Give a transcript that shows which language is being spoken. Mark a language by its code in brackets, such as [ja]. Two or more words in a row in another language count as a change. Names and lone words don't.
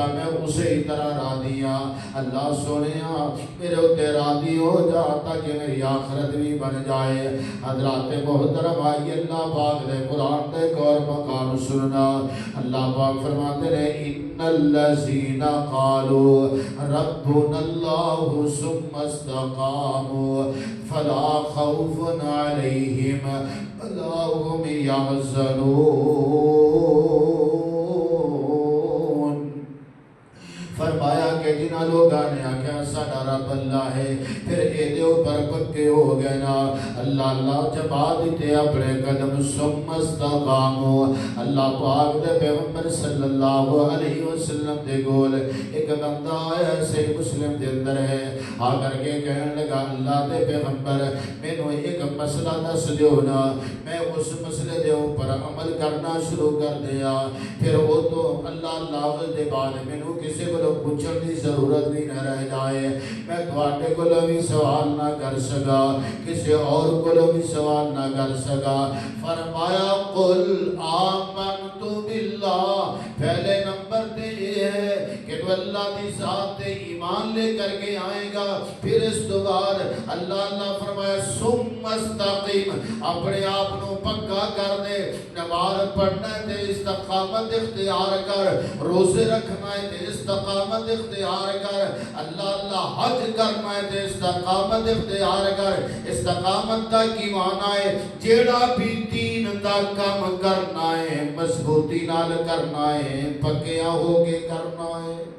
[pa] میں اسی طرح راضی ہاں اللہ سونیا میرے اوتے راضی ہو جا تاکہ میری آخرت بھی بن جائے حضرات محترم آئیے اللہ پاک دے قرآن دے اور مقام سننا اللہ پاک فرماتے ہیں [ar] ان الذین قالوا ربنا اللہ ثم استقاموا فلا خوف علیہم ولا هم يحزنون [pa] فرمایا کہ جنہاں لوگاں نے آکھیا ساڈا رب اللہ ہے پھر اے دے اوپر پکے ہو گئے نا اللہ جبا دیتے اپنے قدم [ar] ثم استقاموا [pa] اللہ پاک دے پیغمبر [ar] صلی اللہ علیہ وسلم [pa] دے گول ایک بندہ آیا صحیح مسلم دے اندر ہے آ کر کے کہنے لگا اللہ دے پیغمبر مینوں ایک مسئلہ دس دیو نا میں اس مسئلے دے اوپر عمل کرنا شروع کر دیا پھر وہ تو اللہ دے بعد مینوں کسی کو پوچھنے کی ضرورت بھی نہ رہ جائے میں تواڈے کولوں بھی سوال نہ کر سکا کسی اور کولوں بھی سوال نہ کر سکا فرمایا [ar] قل آمنت [pa] باللہ پہلے نمبر تے یہ ہے کہ تو اللہ دی ذات تے ایمان لے کر کے آئے گا پھر اس تو بعد اللہ فرمایا [ar] ثم استقیم [pa] اپنے آپ نو پکا کر دے نماز پڑھنا ہے تے استقامت اختیار کر روزے رکھنا ہے تے استقامت اختیار کر اللہ حج کرنا ہے تے استقامت اختیار کر استقامت دا کی معنی ہے جیڑا بھی دین دا کام کرنا ہے مضبوطی نال کرنا ہے پکیا ہو کے کرنا ہے